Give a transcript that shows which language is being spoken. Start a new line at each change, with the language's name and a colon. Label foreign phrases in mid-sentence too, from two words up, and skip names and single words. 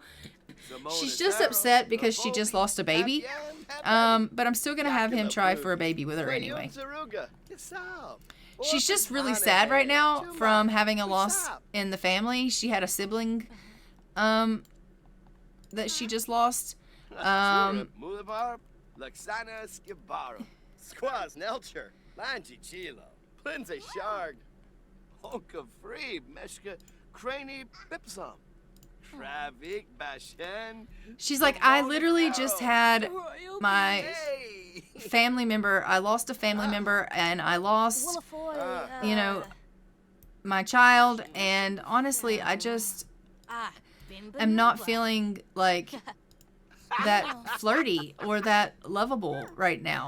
English: She's just upset because she just lost a baby. But I'm still going to have him try for a baby with her anyway. She's just really sad right now from having a loss in the family. She had a sibling that she just lost. Squaz Nelcher, Lanji Chilo, Lindsay Shard, Honka Free, Meshka, Craney Bipsum, Travik Bashen. She's like, I literally just had my family member. I lost a family member, and I lost, you know, my child. And honestly, I just am not feeling like that flirty or that lovable right now.